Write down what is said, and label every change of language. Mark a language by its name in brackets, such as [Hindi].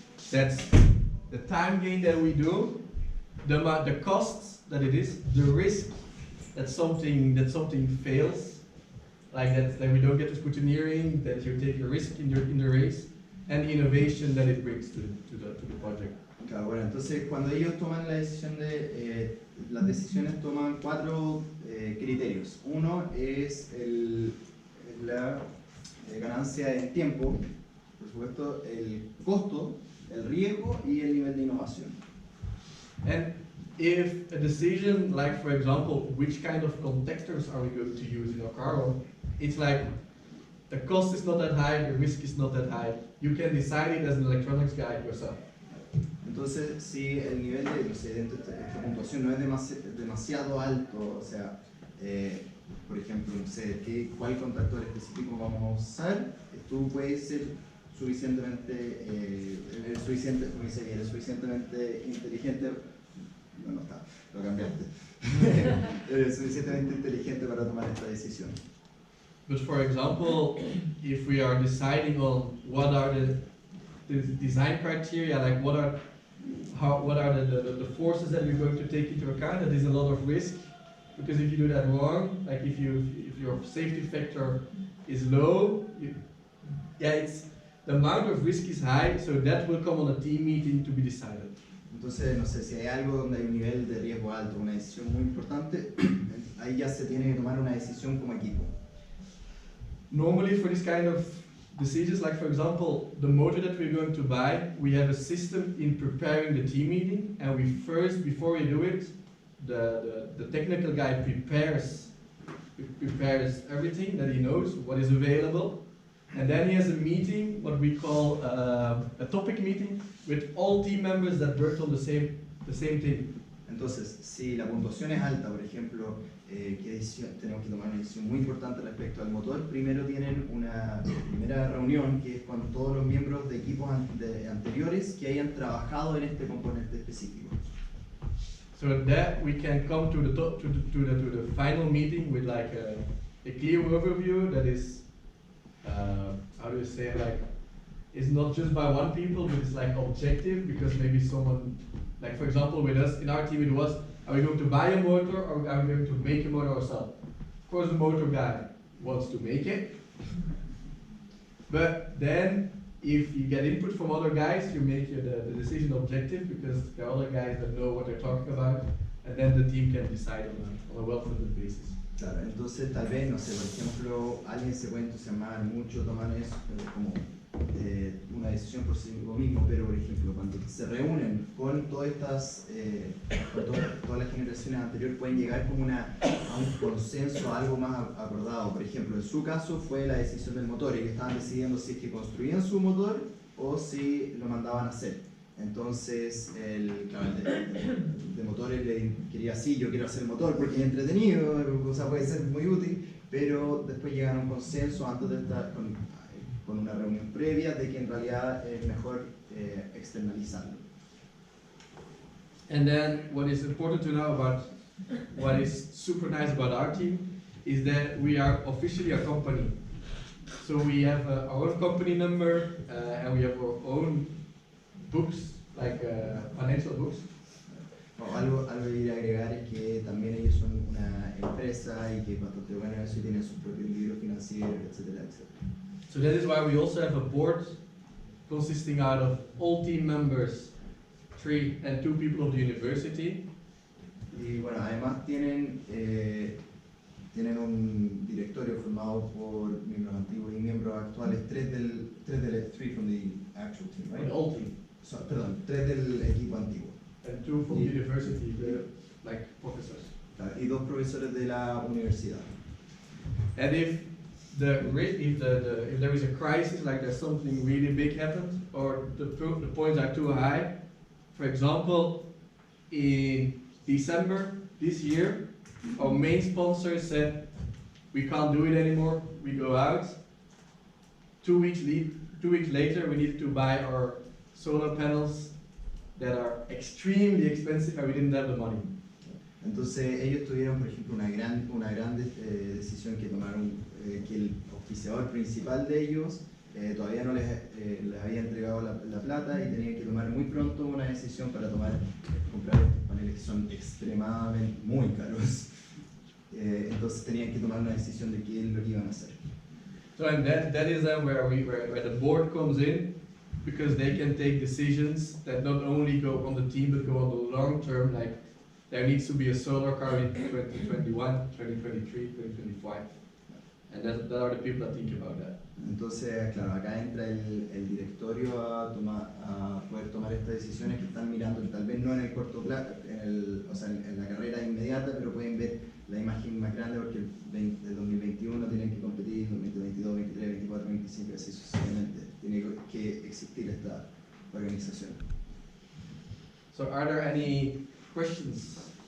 [English] That's the time gain that we do, the costs that it is, the risk that something fails, like that we don't get to scrutineering, that you take a risk in the race, and the innovation that it brings to the project. [Spanish] Claro, bueno, entonces cuando ellos toman la decisión las decisiones toman 4 criterios. Uno es la ganancia en tiempo, por supuesto, el costo, el riesgo y el nivel de innovación. [English] And if a decision, like for example, which kind of contactors are we going to use in our car, it's like the cost is not that high, the risk is not that high. You can decide it as an electronics guy yourself. [Spanish] Entonces, si el nivel de, no sé, dentro de esta puntuación no es demasiado alto, o sea, por ejemplo, no sé, cuál contactor específico vamos a usar, tú puedes ser suficientemente, eres suficientemente inteligente, no está, lo cambiaste, eres suficientemente inteligente para tomar esta decisión. [English] But for example, if we are deciding on what are the design criteria, like what are the forces that we're going to take into account, that is a lot of risk, because if you do that wrong, like if your safety factor is low, it's the amount of risk is high, so that will come on a team meeting to be decided. [Spanish] Entonces, no sé, si hay algo donde hay un nivel de riesgo alto, una decisión muy importante, ahí ya se tiene que tomar una decisión como equipo. [English] Normally for this kind of decisions, like for example, the motor that we're going to buy, we have a system in preparing the team meeting, and we first, before we do it, the technical guy prepares everything that he knows, what is available, and then he has a meeting, what we call a topic meeting, with all team members that worked on the same thing. [Spanish] Entonces, si la puntuación es alta, por ejemplo, tenemos que tomar una decisión muy importante respecto al motor. Primero tienen una primera reunión que es con todos los miembros de equipos anteriores que hayan trabajado en este componente específico. [English] So that we can come to the final meeting with like a clear overview that is how do you say, like, it's not just by one people, but it's like objective, because maybe someone, like for example with us, in our team it was, are we going to buy a motor or are we going to make a motor ourselves? Of course the motor guy wants to make it, but then if you get input from other guys, you make the decision objective, because there are other guys that know what they're talking about, and then the team can decide on a well-funded basis. [Spanish] Claro, entonces tal vez, no sé, por ejemplo, alguien se puede entusiasmar mucho, tomar eso como una decisión por sí mismo, pero por ejemplo, cuando se reúnen con todas estas, con todas las generaciones anteriores, pueden llegar como a un consenso, a algo más acordado. Por ejemplo, en su caso fue la decisión del motor, y que estaban decidiendo si es que construían su motor o si lo mandaban a hacer. Entonces, el de motores le quería, sí, yo quiero hacer el motor porque es entretenido, o sea, puede ser muy útil, pero después llegan a un consenso antes de estar con una reunión previa de que en realidad es mejor externalizarlo. [English] And then what is important to know about what is super nice about our team is that we are officially a company. So we have our own company number and we have our own books, like financial books. [Spanish] Algo que quería agregar es que también ellos son una empresa y que bastante bueno eso y tienen sus propios libros financieros, etcétera, etcétera. [English] So that is why we also have a board consisting out of all team members, 3 and 2 people of the university. [Spanish] Y bueno, además tienen un directorio formado por miembros antiguos y miembros actuales, [English] 3 from the actual team, right? All team. [Spanish] So, perdón, 3 del equipo antiguo. [English] And 2 from the university, like professors. [Spanish] Y 2 profesores de la universidad. [English] And if if there is a crisis, like there's something really big happened, or the points are too high. For example, in December this year, our main sponsor said, we can't do it anymore, we go out. 2 weeks later, we needed to buy our solar panels that are extremely expensive and we didn't have the money. [Spanish] Entonces ellos tuvieron, por ejemplo, una gran decisión que tomaron, que el auspiciador principal de ellos todavía no les había entregado la plata y tenían que tomar muy pronto una decisión para comprar estos paneles que son extremadamente muy caros. Entonces tenían que tomar una decisión de qué es lo que iban a hacer. [English] So and that is then where the board comes in, because they can take decisions that not only go on the team but go on the long term, like there needs to be a solar car in 2021, 2023, 2025. And that are the people that think about that. [Spanish] Entonces, claro, acá entra el directorio a poder tomar estas decisiones que están mirando, tal vez no en el corto plazo, o sea, en la carrera inmediata, pero pueden ver la imagen más grande porque el 2021 tienen que competir, 2022, 2023, 2024, 2025, así sucesivamente. Tiene que existir esta organización. [English] So, are there any questions?